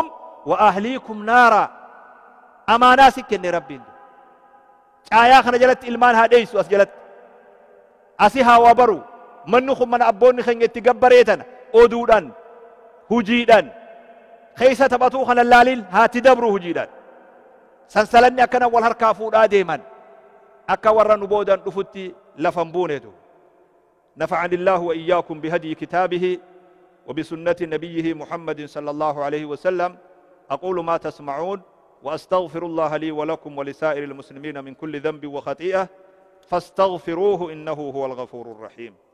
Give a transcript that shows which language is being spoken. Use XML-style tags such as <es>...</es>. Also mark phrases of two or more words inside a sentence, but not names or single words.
<ar>وأهليكم نارا</ar> <om>amaanaa si kenne rabbiin caayaa kana jalatti ilmaan haa dheeysu as jalatti asi haa waa baru manni kun mana abboonni keenya itti gabbareetan oduudhaan hujiidhaan keessa taphatuu kana laaliin haatti dabru hujiidhaan sansalanni akkana wal harkaa fuudhaa deeman akka warra nu boodan dhufutti lafan buunetu</om> <ar>نفعني الله وإياكم بهدي كتابه وبسنة نبيه محمد صلى الله عليه وسلم أقول ما تسمعون وأستغفر الله لي ولكم ولسائر المسلمين من كل ذنب وخطيئة فاستغفروه إنه هو الغفور الرحيم</ar>